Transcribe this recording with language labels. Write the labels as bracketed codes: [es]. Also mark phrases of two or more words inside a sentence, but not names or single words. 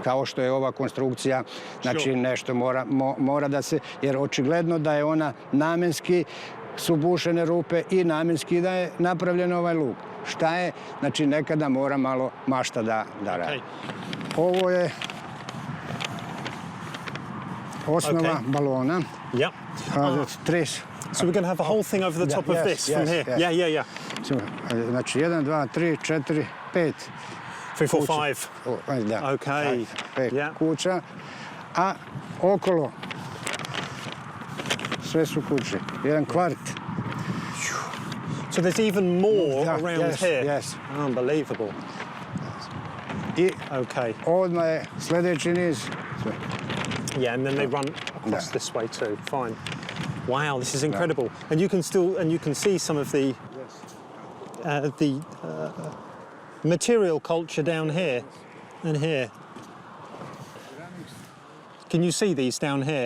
[sr] Kao što je ova konstrukcija, znači nešto mora da se, jer očigledno da je ona namenski su bušene rupe i namenski da je napravljen ovaj luk. Šta je? Znači nekada mora malo mašta da radi. Ovo je osnova balona. [en] So we're going to have the whole thing over the top of this from here? Yeah. [sr] Znači 1, 2, 3, 4, 5. 3, 4, 5. Da. [en] Okay. [sr] 5 kuća, a okolo sve su kuće. Jedan kvart. [en] So there's even more around here? Yes. Unbelievable. I okay. [sr] Odmah je sljedeći niz. [en] Yeah, and then they run across this way too. Fine. Wow, this is incredible. And you can see some of the material culture down here and here. Can you see these down here?